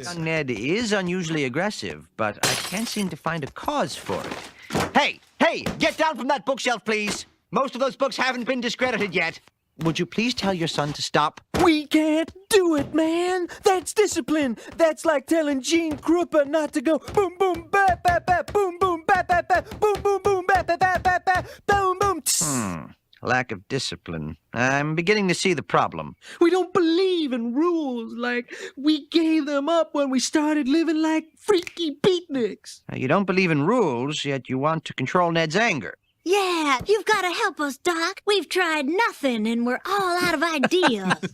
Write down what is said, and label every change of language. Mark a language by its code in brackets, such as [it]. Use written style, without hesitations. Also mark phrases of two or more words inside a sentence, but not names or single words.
[en] Young Ned is unusually aggressive, but I can't seem to find a cause for it. Hey, get down from that bookshelf, please. Most of those books haven't been discredited yet. Would you please tell your son to stop? We can't do it, man. That's discipline. That's like telling Gene Krupa not to go boom, boom, ba, ba, ba, boom, boom, ba, ba, ba, boom, boom, boom, ba, ba, ba, ba, ba, boom, boom. Lack of discipline. I'm beginning to see the problem. We don't believe in rules. Like, we gave them up when we started living like freaky beatniks. Now, you don't believe in rules, yet you want to control Ned's anger. Yeah, you've got to help us, Doc. We've tried nothing, and we're all out of ideas.